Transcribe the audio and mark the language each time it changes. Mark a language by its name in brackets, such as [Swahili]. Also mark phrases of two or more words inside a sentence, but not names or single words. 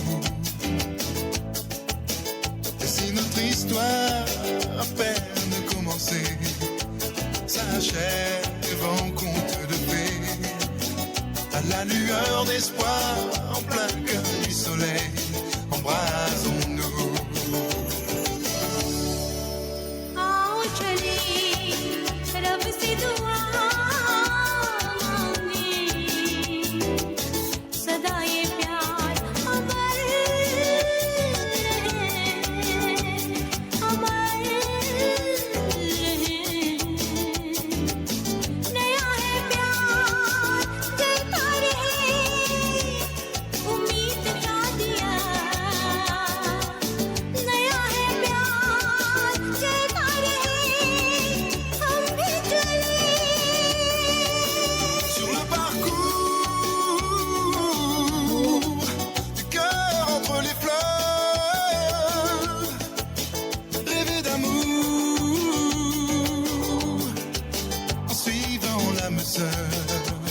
[French] Et si notre histoire à peine commencée s'achève en conte de fées, à la lueur d'espoir, en plein cœur du soleil, embrasons-nous. [Hindi] आओ चले रब से दुआ मांगे, सदा ये प्यार अमर रहे, अमर रहे। नया है प्यार जलता रहे, उम्मीद का दिया। नया है प्यार जलता रहे, हम भी चले। [French] Sur le parcours du cœur entre les fleurs, rêver d'amour en suivant l'âme sœur.